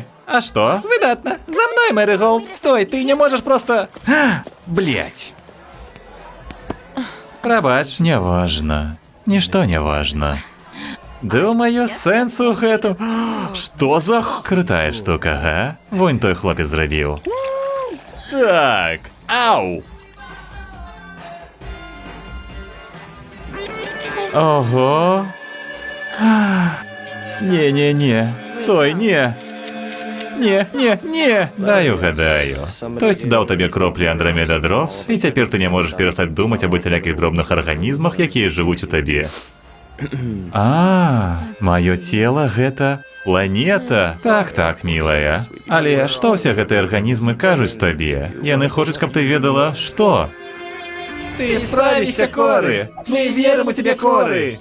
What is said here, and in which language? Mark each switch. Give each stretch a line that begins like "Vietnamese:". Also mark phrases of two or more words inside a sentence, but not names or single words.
Belarusian: А што? Выдатна. За мной, Мэрыголд. Стой, ты не можаш проста... Блядь. Прабач, не важна. Нішто не важна. Думаю, сэнс у гэтым... Што за крутая штука, га? Вунь той хлопец зрабіў. Так. Ау. Ого. Не-не-не. Стой, не. Не. Дай угадаю.
Ukrainian: Хтось дав тобі кроплі Андромеда Дропс, і тепер ти не можеш перестати думати об усіляких дробних організмах, які живуть у тобі.
Belarusian: Маё тело гэта планета.
Russian: Так, милая.
Belarusian: Але што ўсе гэтыя арганізмы кажуць табе? Яны хочуць, каб ты ведала, што? Ты справішся, Коры! Мы верым у тебе, Коры!